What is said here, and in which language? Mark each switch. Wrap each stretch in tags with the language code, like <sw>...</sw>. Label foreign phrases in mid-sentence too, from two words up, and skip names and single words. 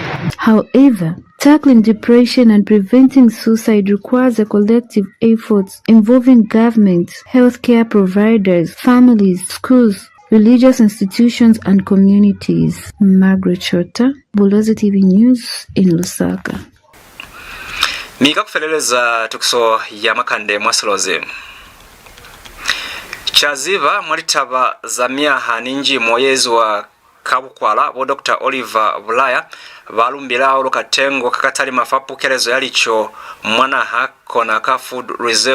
<en>However, tackling depression and preventing suicide requires a collective effort involving government, healthcare providers, families, schools, religious institutions, and communities. Margaret Chota, Bulozi TV News in Lusaka.</en> <loz>Mika kufeleleza tukuso ya makande mwasilozi. Chaziva mwalitaba za miaha ninji mwezi wa kabukwala bo Dr. Oliver Bulaya balumbila olukatengo kakatali mafapu kelezo yalicho mwanaha kona ka Food Reserve</loz>